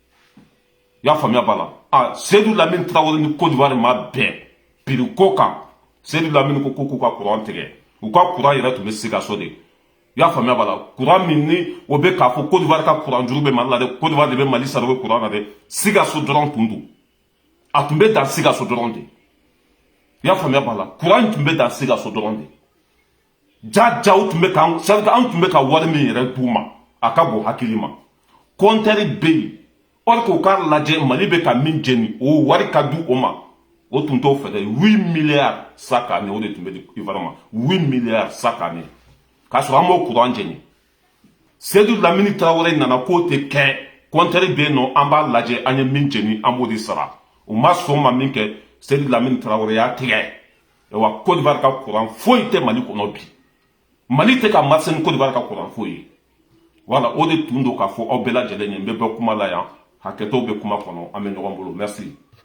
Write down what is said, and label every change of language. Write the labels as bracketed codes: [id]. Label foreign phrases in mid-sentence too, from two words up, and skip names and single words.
[bm] i y'a faamuya b'a la Seydou Lamine Traoré ni Côte d'Ivoire ma bɛn piri ko kan Seydou Lamine ko k'u ka courant tigɛ u ka courant yɛrɛ tun bɛ Sikaso de i y'a faamuya b'a la courant min ni o bɛ k'a fɔ Côte d'Ivoire ka courant juru bɛ Mali la dɛ Côte d'Ivoire de bɛ Mali sara o bɛ courant na dɛ Sikaso dɔrɔn tun don a tun bɛ dan Sikaso dɔrɔn de i y'a faamuya b'a la courant tun bɛ dan Sikaso dɔrɔn de jajaw tun bɛ kan [fr] c'est à dire [bm] an tun bɛ ka wari min yɛrɛ d'u ma a ka bon hakili ma compteur bɛ yen or que u k'a lajɛ Mali bɛ ka min jeni o wari ka di o ma o tun t'o fɛ dɛ [fr] 8 milliards chaque année [bm] o de tun bɛ di Ivoire ma [fr] 8 milliards chaque année [bm] k'a sɔrɔ an b'o courant jeni Seydou Lamine Traoré nana k'o tɛ kɛ compteur bɛ yen nɔ an b'a lajɛ an ye min jeni an b'o de sara u ma sɔn ma min kɛ Seydou Lamine Traoré y'a tigɛ wa Côte d'Ivoire ka courant foyi tɛ Mali kɔnɔ bi Mali tɛ ka marché ni Côte d'Ivoire ka courant foyi ye voilà o de tun don k'a fɔ aw bɛɛ lajɛlen ye n bɛ bɛɛ kuma la yan hakɛtɔw bɛ kuma kɔnɔ an bɛ ɲɔgɔn bolo merci